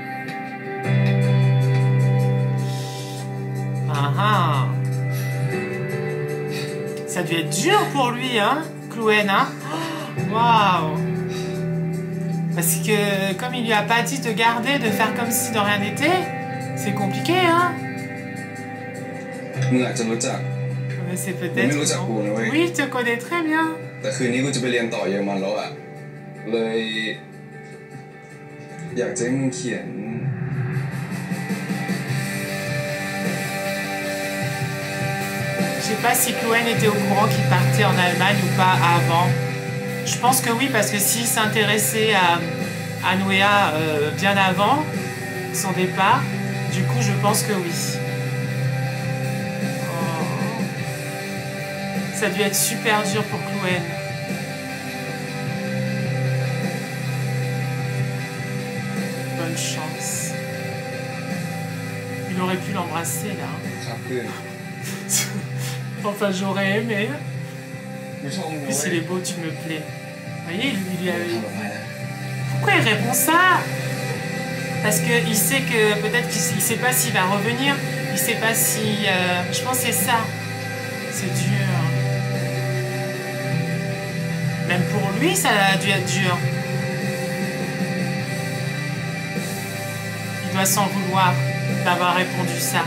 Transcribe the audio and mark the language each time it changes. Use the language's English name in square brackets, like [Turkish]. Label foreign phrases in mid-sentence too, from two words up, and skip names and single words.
[French] Ah ah. Ça a dû être dur pour lui, hein, Chloé, hein. Waouh. Parce que comme il lui a pas dit de garder, de faire comme si de rien n'était, c'est compliqué, hein. [Thai] มึงอาจจะรู้จัก [French] Mais c'est Mais peut-être... nous, ça non. coule, oui. Oui, je te connais très bien. [Thai] แต่คืนนี้กูจะไปเรียนต่อเยอรมันแล้วอะเลย อยากจะให้มึงเขียน [French] Je sais pas si Chloé était au courant qu'il partait en Allemagne ou pas avant. Je pense que oui, parce que s'il s'intéressait à Nouéa bien avant son départ, du coup je pense que oui. Oh. Ça a dû être super dur pour Chloé. Bonne chance. Il aurait pu l'embrasser là. [Thai] ครับเพื่อน [French] Enfin, j'aurais aimé. [Thai] กูชอบมึง [French] En [Thai] นะ [French] plus, [Thai] เว้ [French] il [Thai] ย [French] est beau, tu me plais. Vous voyez, il lui a... [Thai] ทำแบบไหนนะ [French] Pourquoi il répond ça? Parce qu'il sait que peut-être qu'il sait pas s'il va revenir. Il sait pas si... Je pense que c'est ça. C'est dur. Même pour lui, ça a dû être dur. Il doit s'en vouloir d'avoir répondu ça.